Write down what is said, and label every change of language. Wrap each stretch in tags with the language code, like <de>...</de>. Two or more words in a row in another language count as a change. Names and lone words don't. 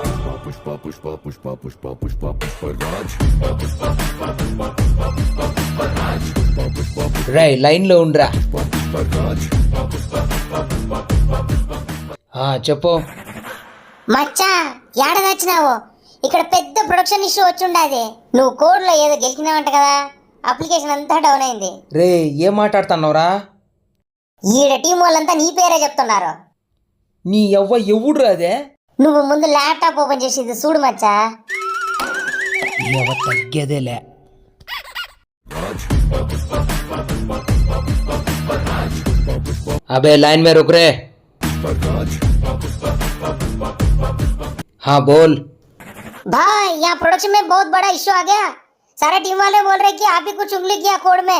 <te>पुष्पा पुष्पा पुष्पा पुष्पा पुष्पा पुष्पराज రే లైన్లో ఉండ్రా. చెప్పు. మచ్చా ఏడ తెచ్చినావు? ఇక్కడ పెద్ద</te> <en>production issue</en> <te>వచ్చిండాది. నువ్వు కోడ్లో ఏదో గెలిచినావంట కదా, అప్లికేషన్ అంతా డౌన్ అయింది. రే ఏం మాట్లాడుతున్నావురా? ఈడ టీం వాళ్ళంతా నీ పేరే చెప్తున్నారు. నీ ఎవడురా అదే? నువ్వు ముందు</te> <en>laptop open</en> <te>చేసి ఇది చూడు మచ్చా. తగ్గేదేలే.</te> <hi>अबे लाइन में रुक रे. हाँ बोल. भाई यहाँ प्रोडक्शन में बहुत बड़ा इश्यू आ गया. सारे टीम वाले बोल रहे कि आप ही कुछ उंगली किया कोड में.</hi>